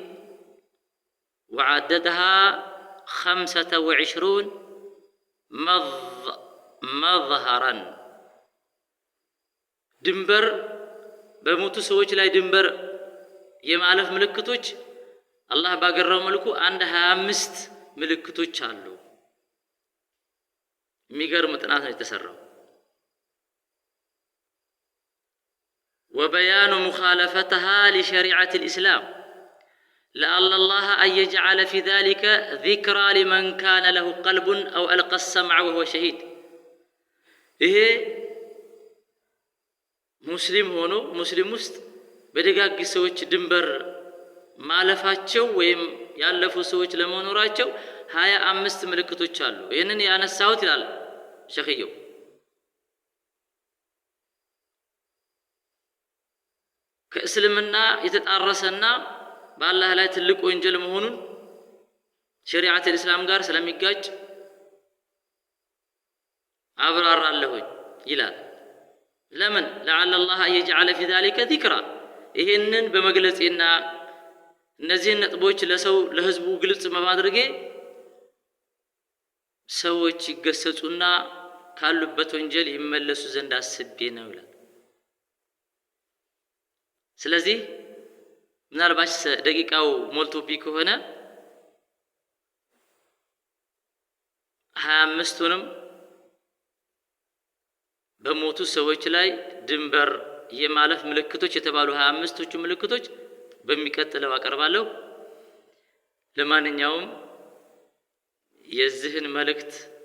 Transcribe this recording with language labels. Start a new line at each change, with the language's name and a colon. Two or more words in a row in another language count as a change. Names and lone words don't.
Arabic: وعددها 25 مظهرا
Amharic: ድንበር በሞቱ ሰዎች ላይ ድንበር የማለፍ ምልክቶች አላህ ባገራው መልኩ 25 ምልክቶች አሉ። የሚገርም ጥናት ነው የተሰራው።
Arabic: وبيان مخالفتها لشريعة الإسلام لعل الله أن يجعل في ذلك ذكرى لمن كان له قلب أو ألقى السمع وهو شهيد.
Amharic: ይሄ ሙስሊም ሆኖ ሙስሊም ውስጥ በደጋግ ሰዎች ድንበር ማለፋቸው ወይም ያለፉ ሰዎች ለመኖራቸው 25 ምልክቶች አሉ። ይህንን ያነሳሁት ይላል ሸኺየው ከእስልምና የተጣረሰና በአላህ ላይ ትልቅ ወንጀል መሆኑን
Arabic: شريعة الإسلام
Amharic: ጋር ስለሚጋጭ አብራራለሁኝ ይላል። ለምን
Arabic: لعل الله أن يجعل في ذلك ذكرى
Amharic: ይሄንን በመግለጽና እነዚህን ነጥቦች ለህዝቡ ግልጽ በማድረግ ሰዎች ይገሰጹና ካሉበት ወንጀል ይመለሱ ዘንድ አስቤ ነው ይላል። ስለዚህ ምናልባት ደቂቃው ሞልቶብኝ ከሆነ 25ቱንም በሞቱ ሰዎች ላይ ድንበር የማለፍ ምልክቶች የተባሉ 25ቶቹ ምልክቶች በሚቀጥለው አቀርባለሁ። ለማንኛውም የዚህን መልእክት